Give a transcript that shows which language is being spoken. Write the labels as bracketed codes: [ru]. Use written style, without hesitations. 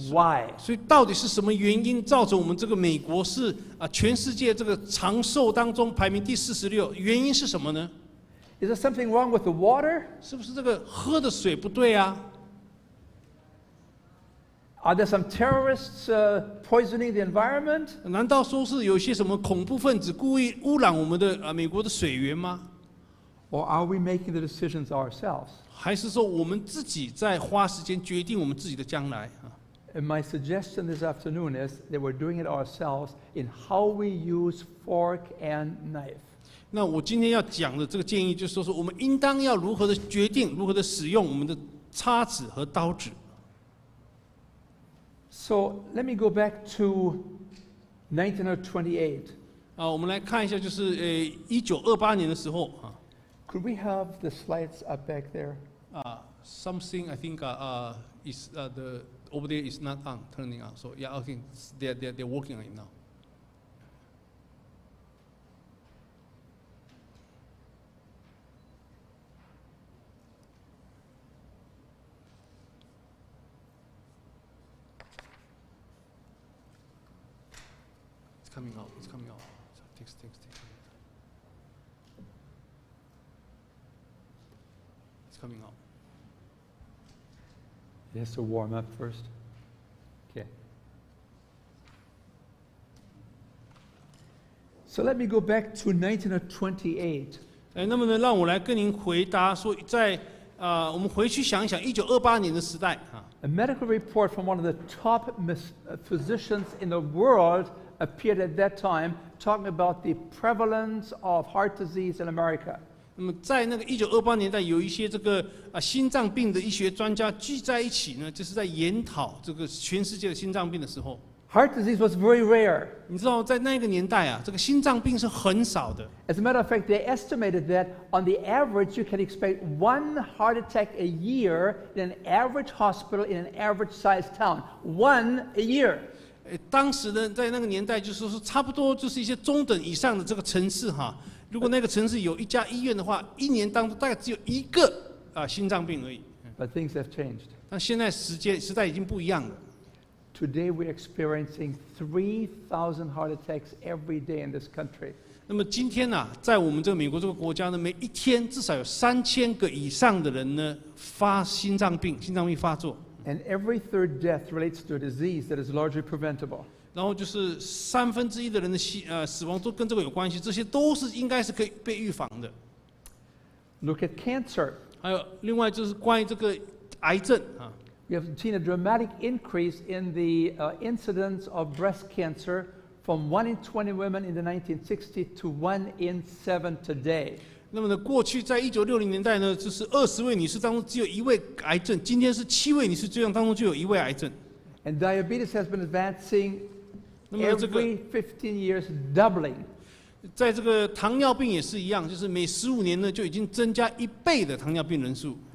[en] Why? [zh] 所以到底是什么原因造成我们这个美国是全世界这个长寿当中排名第46？原因是什么呢？ [en] Is there something wrong with the water? [zh] 是不是这个喝的水不对啊？ [en] Are there some terrorists poisoning the environment? [zh] 难道说是有些什么恐怖分子故意污染我们的美国的水源吗？ [en] Or are we making the decisions ourselves? [zh] 还是说我们自己在花时间决定我们自己的将来啊？ [en] And my suggestion this afternoon is that we're doing it ourselves in how we use fork and knife. [zh] 那我今天要讲的这个建议，就是说我们应当要如何的决定，如何的使用我们的叉子和刀子。 [en] So let me go back to 1928. [zh] 我们来看一下，就是1928年的时候啊。 [en] Could we have the slides up back there? Something I think is the over there is not on, turning on. So yeah, I think they're working on it now. It's coming out. It's coming out. So takes. It's coming out. It has to warm up first. Okay. So let me go back to 1928. [zh] 那么呢，让我来跟您回答说，在我们回去想一想1928年的时代啊。 [en] A medical report from one of the top physicians in the world appeared at that time, talking about the prevalence of heart disease in America. [zh] 那么在那个1928年代，有一些这个心脏病的医学专家聚在一起呢，就是在研讨这个全世界的心脏病的时候。 [en] Heart disease was very rare. [zh] 你知道，在那个年代啊，这个心脏病是很少的。 [en] As a matter of fact, they estimated that on the average, you can expect one heart attack a year in an average hospital in an average-sized town. One a year. [zh] 当时呢，在那个年代，就是说差不多就是一些中等以上的这个城市哈。如果那个城市有一家医院的话，一年当中大概只有一个心脏病而已。 [en] But things have changed. [zh] 但现在时代已经不一样了。 [en] Today we're experiencing 3,000 heart attacks every day in this country. [zh] 那么今天呢，在我们这个美国这个国家呢，每一天至少有3000个以上的人呢发心脏病发作。 [en] And every third death relates to a disease that is largely preventable. [zh] 然后就是1/3的人的死亡都跟这个有关系，这些都是应该是可以被预防的。 [en] Look at cancer. [zh] 还有另外就是关于这个癌症啊。 [en] We have seen a dramatic increase in the incidence of breast cancer from 1 in 20 women in the 1960s to 1 in 7 today. [zh] 那么呢，过去在1960年代呢，就是20位女士当中只有1位癌症，今天是7位女士当中就有1位癌症。 [en] And diabetes has been advancing [zh] 那么这个 [en] every 15 years, doubling. [zh] 在这个糖尿病也是一样，就是每15年呢就已经增加1倍的糖尿病人数。